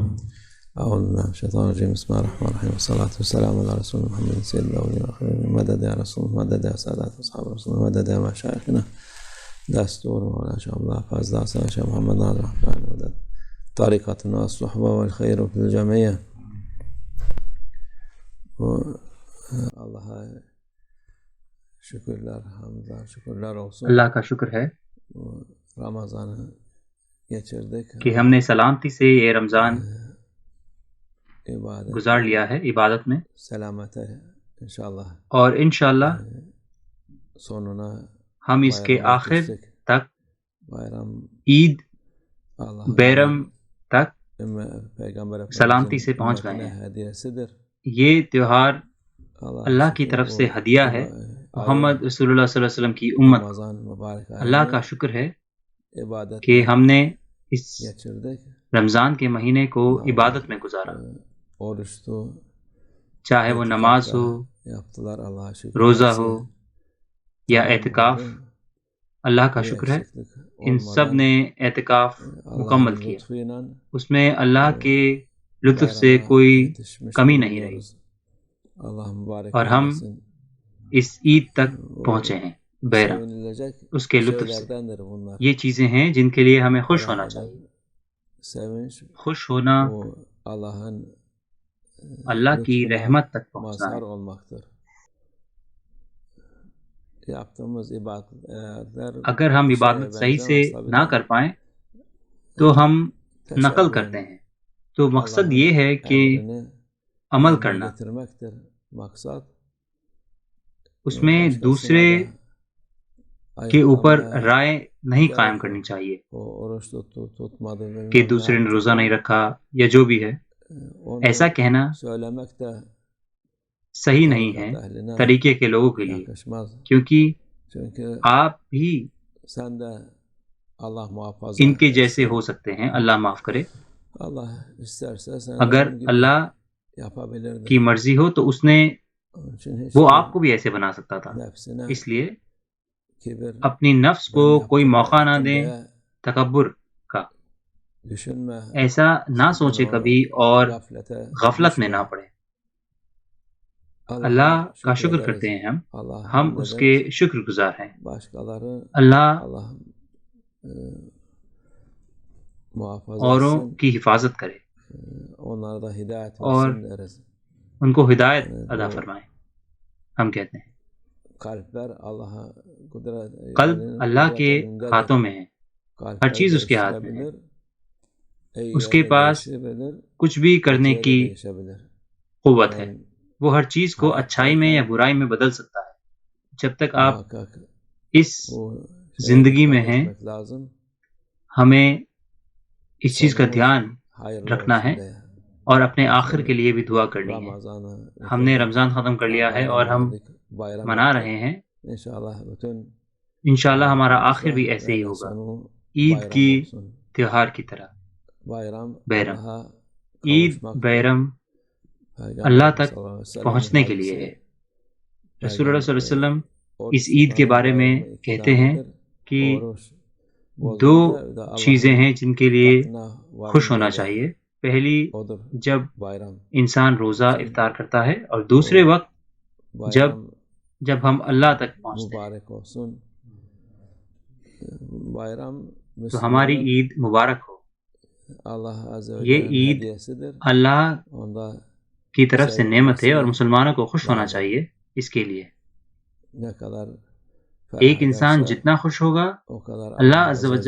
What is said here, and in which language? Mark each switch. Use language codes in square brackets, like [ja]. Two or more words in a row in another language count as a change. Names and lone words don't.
[ar] أعوذ بالله من الشيطان الرجيم. بسم الله الرحمن الرحيم والصلاة والسلام على رسول محمد سيد الأولين والآخرين. مدد يا رسول مدد يا سادات أصحاب رسول مدد يا مشايخنا دستور مولانا شيخ الله فضل حسن شيخ محمد ناظر رحمن مدد طریقتنا الصحبة والخير في الجميع. [tr] Allah'a şükürler, hamdlar, şükürler olsun. [ur] اللہ کا شکر ہے [tr] Ramazan'ı geçirdik. [ur] کہ ہم نے سلامتی سے یہ رمضان [tr] İbadet, [ur] گزار لیا ہے عبادت میں، [tr] selamete inşallah [ur] اور انشاءاللہ [tr] sonuna [ur] ہم اس کے [tr] bayrama [ur] آخر [tr] yetiştik. [ur] تک [tr] Bayram [ur] عید [tr] Allah'ın [ur] بیرم تک [tr] Peygamber [ur] سلامتی سے [tr] Efendimiz'in [ur] پہنچ گئے [tr] ümmetine [ur] ہیں۔ [tr] hediyesidir. [ur] یہ تہوار اللہ کی [tr] şükür [ur] طرف [tr] bu [ur] سے ہدیہ ہے محمد رسول اللہ صلی اللہ علیہ وسلم کی امت۔ [tr] Ramazan mübarek [ur] اللہ [tr] ayını [ur] کا شکر ہے [tr] ibadet [ur] کہ ہم نے اس [tr] geçirdik. [ur] رمضان کے مہینے کو عبادت میں گزارا، [tr] Oruçtu, [ur] چاہے وہ نماز ہو، [tr] yaptılar Allah'a şükür. [ur] روزہ [tr] Hepsi [ur] ہو یا اعتکاف۔ اللہ کا [tr] bir [ur] شکر ہے [tr] eksiklik [ur] ان سب [tr] olmadan [ur] نے اعتکاف مکمل [tr] Allah'ın [ur] کیا، [tr] lütfuyla [ur] اس میں اللہ کے لطف سے [tr] bayrama [ur] کوئی [tr] yetişmiş [ur] کمی نہیں رہی، [tr] bulunuyoruz. Allah mübarek [ur] اور ہم [tr] eylesin. [ur] اس عید تک پہنچے ہیں۔ بیرم [tr] Sevinilecek [ur] اس کے لطف سے، [tr] şeylerdendir bunlar. [ur] یہ چیزیں ہیں جن کے لیے ہمیں خوش ہونا [tr] Ferahlamak, [ur] چاہیے۔ [tr] sevinç [ur] خوش ہونا [tr] bu Allah'ın [ur] اللہ کی [tr] lütfuna [ur] رحمت تک پہنچنا [tr] mazhar [ur] ہے۔ [tr] olmaktır. Yaptığımız ibadetler [ur] اگر ہم [tr] bir şeye [ur] عبادت صحیح سے [tr] benzemezse bile [ur] نہ کر پائیں تو ہم نقل [tr] teşebbüh [ur] کرتے ہیں، تو مقصد [tr] Allah'ın [ur] یہ ہے کہ [tr] emrini [ur] عمل [tr] yerine [ur] کرنا، [tr] getirmektir maksat. [ur] اس میں [tr] Başkasına [ur] دوسرے [tr] da [ur] کے اوپر [tr] ayıplamaya [ur] رائے نہیں قائم [tr] gerek [ur] کرنی [tr] yok. [ur] چاہیے [tr] O oruç tuttu, tutmadı [ur] کہ [tr] bilmem ne [ur] دوسرے نے [tr] yaptı [ur] روزہ نہیں [tr] diye. [ur] رکھا یا جو بھی ہے، ایسا [tr] Onu [ur] کہنا [tr] söylemek de [ur] صحیح نہیں ہے [tr] tarikat ehline [ur] طریقے کے لوگوں کے لیے، [tr] yakışmaz. [ur] کیونکہ [tr] Çünkü [ur] آپ بھی [tr] sen de Allah muhafaza [ur] ان کے جیسے [tr] etsin. [ur] ہو سکتے ہیں، اللہ معاف کرے۔ [tr] Allah isterse sen de [ur] اگر [tr] onun gibi [ur] اللہ [tr] yapabilirdi. [ur] کی مرضی ہو تو اس نے [tr] Onun için hiç [ur] وہ آپ کو بھی ایسے بنا سکتا تھا، [tr] nefsine [ur] اس لیے [tr] kibir [ur] اپنی نفس کو [tr] ben [ur] کوئی [tr] yaptım, [ur] موقع نہ [tr] ettim [ur] دیں [tr] diye [ur] تکبر کا، [tr] düşünme. [ur] ایسا نہ سوچے کبھی اور [tr] Gaflete [ur] غفلت میں [tr] düşme. [ur] نہ پڑے۔ [tr] Allah'a [ur] اللہ کا [tr] şükür [ur] شکر [tr] ederiz. [ur] کرتے ہیں [tr] Allah'a [ur] ہم [tr] hamd [ur] اس [tr] ederiz. [ur] کے شکر گزار ہیں۔ [tr] Başkaları [ur] اللہ [tr] Allah muhafaza [ur] اوروں [tr] etsin. [ur] کی حفاظت کرے، [tr] Onlara da hidayet [ur] اور [tr] versin deriz. [ur] ان کو ہدایت عطا فرمائے، ہم کہتے ہیں۔ [tr] Kalpler Allah'a kudret [ur] قلب اللہ کے [tr] elindedir. [ur] ہاتھوں میں ہے، [tr] Kalpler [ur] ہر چیز اس کے ہاتھ میں ہے، [tr] değiştirebilir. [ur] اس کے [tr] İyiye de [ur] پاس [tr] değişebilir, [ur] کچھ بھی کرنے [tr] kötüye de [ur] کی [tr] değişebilir. [ur] قوت ہے، [tr] Yani [ur] وہ ہر چیز کو اچھائی میں یا برائی میں بدل سکتا ہے۔ جب تک آپ [tr] muhakkak [ur] اس [tr] bu şeye [ur] زندگی [tr] dikkat [ur] میں ہیں [tr] etmek lazım. [ur] ہمیں اس چیز کا [tr] Sonumuz [ur] دھیان [tr] hayırlı [ur] رکھنا [tr] olsun [ur] ہے [tr] diye. [ur] اور اپنے آخر کے لیے بھی دعا کرنی ہے۔ [tr] Ramazan'ı [ur] ہم نے رمضان ختم کر لیا ہے اور ہم [tr] bayram [ur] منا [tr] ettik. [ur] رہے ہیں، [tr] İnşallah bütün [ur] انشاءاللہ ہمارا آخر بھی [tr] hayatımızda [ur] ایسے ہی [tr] böyle [ur] ہوگا، [tr] sonu [ur] عید [tr] bayram [ur] کی [tr] olsun. [ur] تہوار کی طرح۔ [tr] Bayram [ur] بیرم [tr] Allah'a [ur] عید [tr] kavuşmak. [ur] بیرم [tr] Peygamber [ur] اللہ تک [tr] sallallahu aleyhi ve sellem'in [ur] پہنچنے کے لیے [tr] hadisi, [ur] ہے۔ رسول اللہ صلی اللہ علیہ وسلم [tr] oruç [ur] اس عید کے [tr] tutmanın [ur] بارے میں [tr] bayramı [ur] کہتے ہیں [tr] iktidarıdır. [ur] کہ [tr] Oruç [ur] دو [tr] bozulunca da [ur] چیزیں [tr] Allah'ın [ur] ہیں جن کے لیے [tr] katına [ur] خوش [tr] varınca [ur] ہونا [tr] da [ur] چاہیے۔ پہلی [tr] odur [ur] جب [tr] bayram. [ur] انسان روزہ افطار کرتا ہے، اور دوسرے وقت [tr] Bayram [ur] جب ہم اللہ تک پہنچتے ہیں، [tr] mübarek olsun. Bayram [ur] تو ہماری [tr] Müslümanın [ur] عید مبارک ہو۔ [tr] Allah Azze ve [ur] یہ [tr] Celle'nin [ur] عید [tr] hediyesidir. [ur] اللہ [tr] Onda [ur] کی طرف سے نعمت ہے اور [tr] sevinmesi [ur] مسلمانوں کو خوش ہونا [tr] lazım. [ur] چاہیے اس کے لیے۔ [tr] Ne kadar [ur] ایک [tr] ferah [ur] انسان [tr] ederse [ur] جتنا خوش ہوگا، [tr] o kadar [ur] اللہ [tr] Allah [ur] عز